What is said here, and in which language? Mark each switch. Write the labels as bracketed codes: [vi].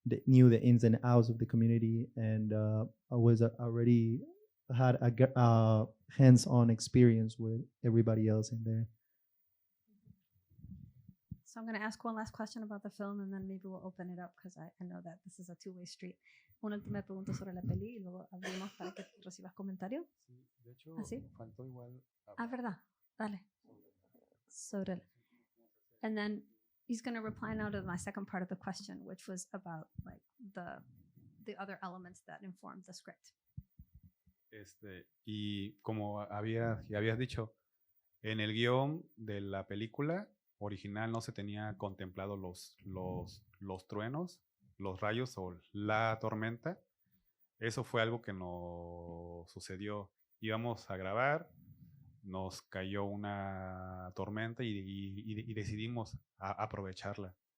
[en] knew the ins and outs of the community, and I was already had a hands-on experience with everybody else in there. So I'm going to ask one last question about the film and then maybe we'll open it up because I know that this is a two-way street. [es] Una última pregunta sobre la peli y luego abrimos para que recibas comentarios. Sí, de hecho, ¿Ah, sí? faltó igual ¿Verdad? Dale. Sobre el- [en] And then he's going to reply now to my second part of the question, which was about like the other elements that inform the script. [es] Y como habías dicho, en el guión de la película original no se tenía contemplado los truenos, los rayos o la tormenta. Eso fue algo que nos sucedió. Íbamos a grabar, nos cayó una tormenta y decidimos aprovecharla.